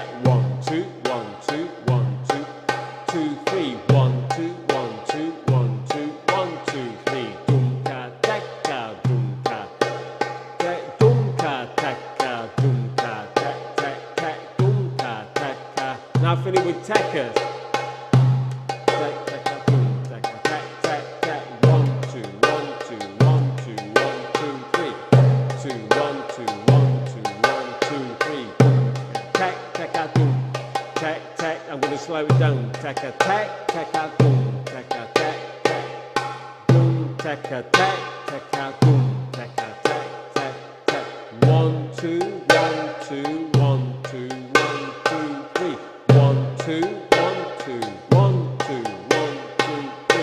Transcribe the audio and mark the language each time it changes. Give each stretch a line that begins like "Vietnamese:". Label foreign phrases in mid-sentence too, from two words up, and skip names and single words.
English: 1, 2, 1, 2, 1, 2, 2, 3. 1, 2, 1, 2, 1, 2, 1, 2, 3. Boom ka tek ka boom ka tek boom ka tek ka boom ka tek tek tek boom ka tek ka. Now finish with tekkas. Tek tekka boom tekka tek tek tek. 1, 2, 1, 2, 1, 2, 1, 2, 3. 2, 1, 2, 1, 2, 1, 2, 3. Boom tek tekka boom tek tek. I'm going to slow it down. Tekka tek tekka boom tekka tek tek. Boom tekka tek tekka boom tekka tek tek tek. 1, 2, 1, 2, 1, 2, 1, 2, 3. 1, 2, 1, 2, 1, 2, 1, 2, 3.